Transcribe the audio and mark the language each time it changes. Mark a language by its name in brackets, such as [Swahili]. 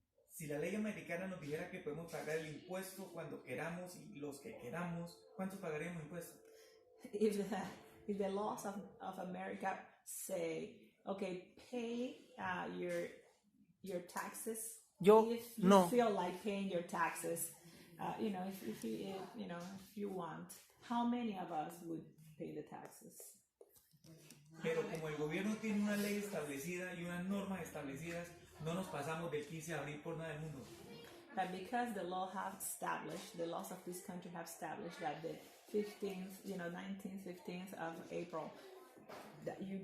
[Spanish] Si la ley americana nos dijera que podemos pagar el impuesto cuando queramos y los que queramos, ¿cuánto pagaremos impuestos? [English] If the laws of America say, okay, pay your taxes. If you feel like paying your taxes, if you want, how many of us would pay the taxes? [Spanish] Pero como el gobierno tiene una ley establecida y unas normas establecidas, no nos pasamos del 15 de abril por nada del mundo. [English] But because the laws of this country have established that the 15th, 19th, 15th of April, that